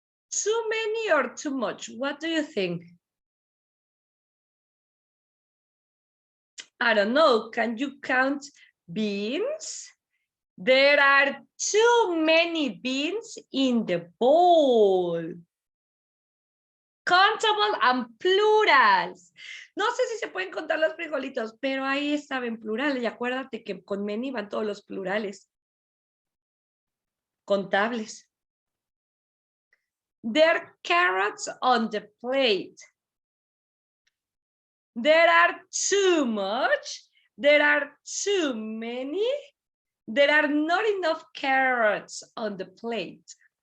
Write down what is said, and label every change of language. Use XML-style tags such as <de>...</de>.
<en>Too many or too much? What do you think? I don't know. Can you count beans? There are too many beans in the bowl. Countable and plurals.</en> <es>No sé si se pueden contar los frijolitos, pero ahí estaba en plural. Y acuérdate que con many van todos los plurales. Contables.</es> <en>There are carrots on the plate. There are too much, There are too many. There are not enough carrots on the plate.</en>